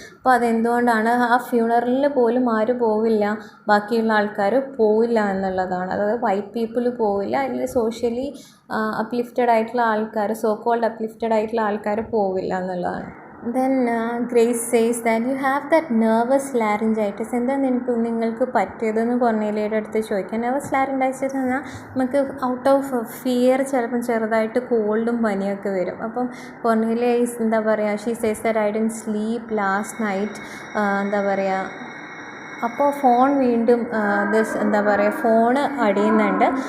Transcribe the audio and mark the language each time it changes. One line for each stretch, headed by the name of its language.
Malayalam: അപ്പോൾ അതെന്തുകൊണ്ടാണ് ആ ഫ്യൂണറലിൽ പോലും ആരും പോവില്ല, ബാക്കിയുള്ള ആൾക്കാർ പോവില്ല എന്നുള്ളതാണ്. അതായത് വൈറ്റ് പീപ്പിൾ പോവില്ല, അല്ലെങ്കിൽ സോഷ്യലി അപ്ലിഫ്റ്റഡ് ആയിട്ടുള്ള ആൾക്കാർ, സോ കോൾഡ് അപ്ലിഫ്റ്റഡ് ആയിട്ടുള്ള ആൾക്കാർ പോവില്ല എന്നുള്ളതാണ്.
English: Then Grace says that you have that nervous laryngitis.
Malayalam: എന്താ നിങ്ങൾക്ക് പറ്റിയതെന്ന് കോർണേലിയയുടെ അടുത്ത് ചോദിക്കാം. നെർവസ് ലാരിഞ്ചൈറ്റിസ് എന്നാൽ നമുക്ക് ഔട്ട് ഓഫ് ഫിയർ ചിലപ്പം ചെറുതായിട്ട് കോൾഡും പനിയൊക്കെ വരും. അപ്പം കോർണേലിയ എന്താ പറയുക,
English: She says that I didn't sleep last night.
Malayalam: എന്താ പറയുക, അപ്പോൾ ഫോൺ വീണ്ടും ഫോണ് അടിയുന്നുണ്ട്.